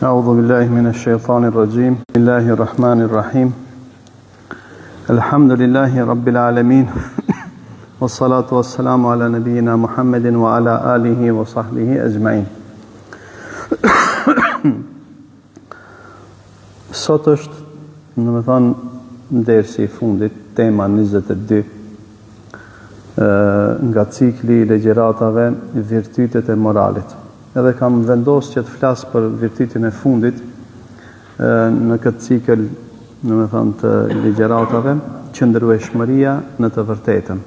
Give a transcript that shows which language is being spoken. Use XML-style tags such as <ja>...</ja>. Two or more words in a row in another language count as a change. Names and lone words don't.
<ar>أعوذ بالله من الشيطان الرجيم بسم الله الرحمن الرحيم الحمد لله رب العالمين والصلاة والسلام على نبينا محمد وعلى آله وصحبه أجمعين.</ar> <sq>Sot është, dersi I fundit, tema 22 nga cikli I legjeratave virtytet e moralit. Edhe kam vendosur që të flas për virtytin e fundit në këtë cikël, të ligjeratave, qëndrueshmëria në të vërtetën.</sq>